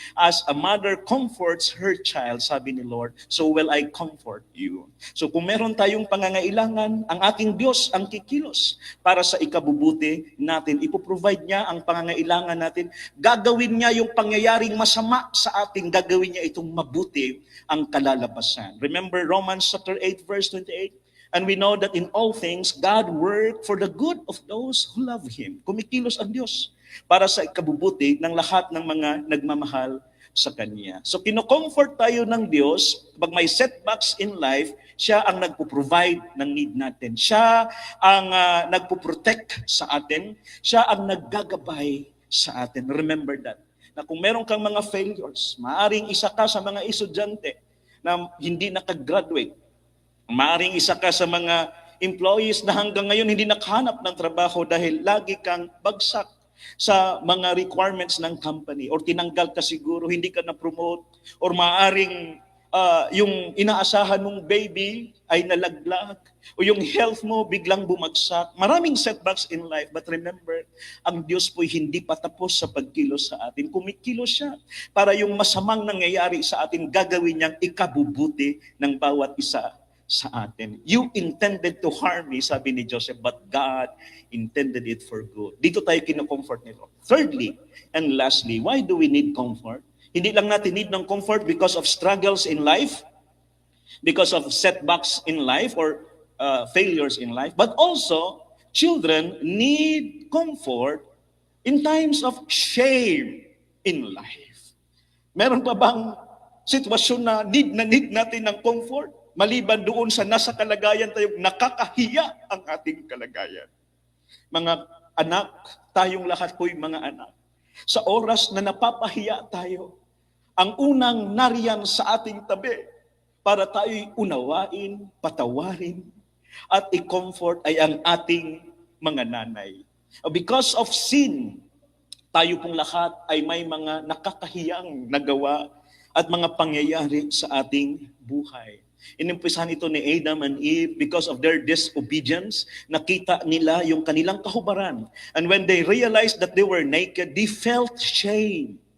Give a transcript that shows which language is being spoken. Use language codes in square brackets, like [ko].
[en] As a mother comforts her child, [tl] sabi ni [en] Lord, so will I comfort you. [tl] So kung meron tayong pangangailangan, ang ating Diyos ang kikilos para sa ikabubuti natin. Ipoprovide niya ang pangangailangan natin. Gagawin niya yung pangyayaring masama sa ating, gagawin niya itong mabuti ang kalalabasan. [en] Remember Romans chapter 8 verse 28? And we know that in all things, God work for the good of those who love Him. [tl] Kumikilos ang Diyos para sa ikabubuti ng lahat ng mga nagmamahal sa Kanya. So kinocomfort tayo ng Diyos, pag may [en] setbacks in life, [tl] siya ang nagpo-provide ng need natin. Siya ang nagpo-protect sa atin. Siya ang naggagabay sa atin. [en] Remember that. [tl] Na kung meron kang mga failures, maaring isa ka sa mga estudyante na hindi nakagraduate. Maaring isa ka sa mga employees na hanggang ngayon hindi nakahanap ng trabaho dahil lagi kang bagsak sa mga requirements ng company or tinanggal ka siguro, hindi ka na-promote or maaring yung inaasahan mong baby ay nalaglag o yung health mo biglang bumagsak. Maraming [en] setbacks in life, but remember, [tl] ang Diyos po'y hindi pa tapos sa pagkilos sa atin. Kumikilos siya para yung masamang nangyayari sa atin, gagawin niyang ikabubuti ng bawat isa sa atin. [en] You intended to harm me, [tl] sabi ni [en] Joseph, but God intended it for good. [tl] Dito tayo kinocomfort nito. [en] Thirdly, and lastly, why do we need comfort? [tl] Hindi lang natin [en] need ng comfort because of struggles in life, because of setbacks in life or failures in life, but also children need comfort in times of shame in life. [tl] Meron pa bang sitwasyon na need natin ng comfort? Maliban doon sa nasa kalagayan tayong nakakahiya ang ating kalagayan. Mga anak, tayong lahat po'y mga anak. Sa oras na napapahiya tayo, ang unang nariyan sa ating tabi para tayo'y unawain, patawarin, at i-comfort ay ang ating mga nanay. [en] Because of sin, [tl] tayo pong lahat ay may mga nakakahiyang nagawa at mga pangyayari sa ating buhay. Inimpisahan ito ni [en] Adam and Eve because of their disobedience. [tl] Nakita nila yung kanilang kahubaran. [en] And when they realized that they were naked, they felt shame.